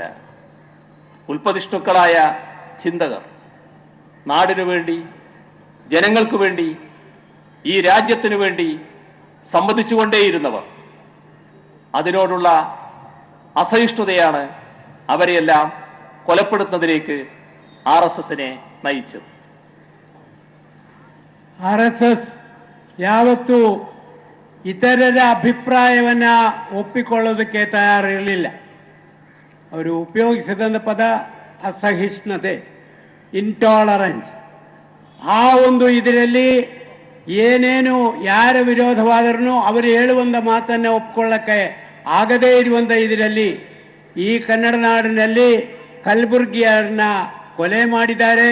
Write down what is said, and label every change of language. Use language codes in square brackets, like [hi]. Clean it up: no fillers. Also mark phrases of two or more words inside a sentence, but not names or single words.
[ml] ഉൽപ്പതിഷ്ണുക്കളായ ചിന്തകർ, നാടിനു വേണ്ടി, ജനങ്ങൾക്ക് വേണ്ടി, ഈ രാജ്യത്തിനു വേണ്ടി സംവദിച്ചുകൊണ്ടേയിരുന്നവർ. അതിനോടുള്ള അസഹിഷ്ണുതയാണ് അവരെയെല്ലാം കൊലപ്പെടുത്തുന്നതിലേക്ക് RSSനെ നയിച്ചത്. [kn] RSS ಯಾವತ್ತೂ ಇತರರ ಅಭಿಪ್ರಾಯವನ್ನು ಒಪ್ಪಿಕೊಳ್ಳೋದಕ್ಕೆ ತಯಾರಿರಲಿಲ್ಲ. ಅವರು ಉಪಯೋಗಿಸಿದಂಥ ಪದ ಅಸಹಿಷ್ಣುತೆ, ಇಂಟಾಲರೆನ್ಸ್. ಆ ಒಂದು ಇದರಲ್ಲಿ ಏನೇನು ಯಾರ ವಿರೋಧವಾದರೂ ಅವರು ಹೇಳುವಂಥ ಮಾತನ್ನು ಒಪ್ಪಿಕೊಳ್ಳಕ್ಕೆ ಆಗದೇ ಇರುವಂಥ ಇದರಲ್ಲಿ ಈ ಕನ್ನಡ ನಾಡಿನಲ್ಲಿ ಕಲಬುರ್ಗಿಯವ್ರನ್ನ ಕೊಲೆ ಮಾಡಿದ್ದಾರೆ.